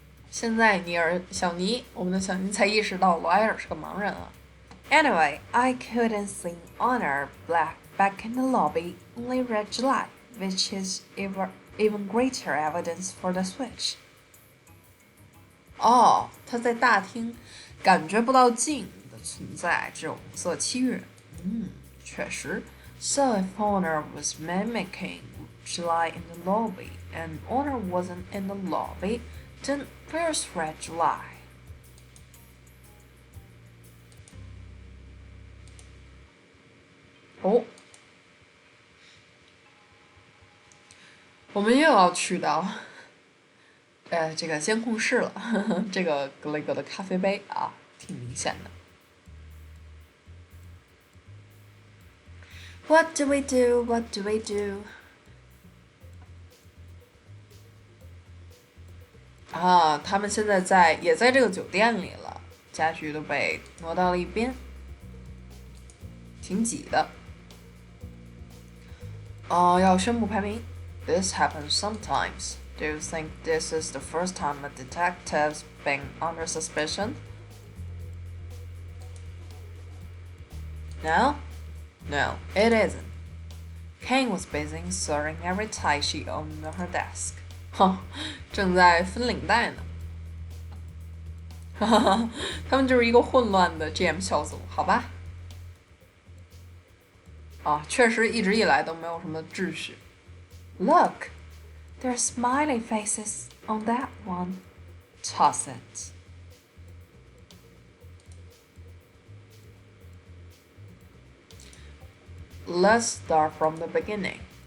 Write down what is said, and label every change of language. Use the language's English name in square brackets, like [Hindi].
[Chinese] 现在小尼，我们的小尼才意识到罗埃尔是个盲人啊。 [English] Anyway, I couldn't see Honor back in the lobby, only Red July, which is even greater evidence for the switch. [Chinese] 他在大厅感觉不到镜的存在，只有红色七月。确实。 [English] So if Honor was mimicking July in the lobby, and Honor wasn't in the lobby, then where's Red July? [Chinese] 哦，我们又要去到这个监控室了，这个格雷格的咖啡杯啊，挺明显的。 [English] What do we do? What do we do? [Chinese] 啊，他们现在也在这个酒店里了，家具都被挪到了一边，挺挤的。要宣布排名。 [English] This happens sometimes. Do you think this is the first time a detective's been under suspicion? No? No, it isn't. Kane was busy sorting every tie she owned on her desk. [Chinese] 哼，正在分领带呢。哈哈哈，他们就是一个混乱的 GM 小组，好吧？啊，确实一直以来都没有什么秩序。 [English] Look, there are smiley faces on that one. Toss it. Let's start from the beginning.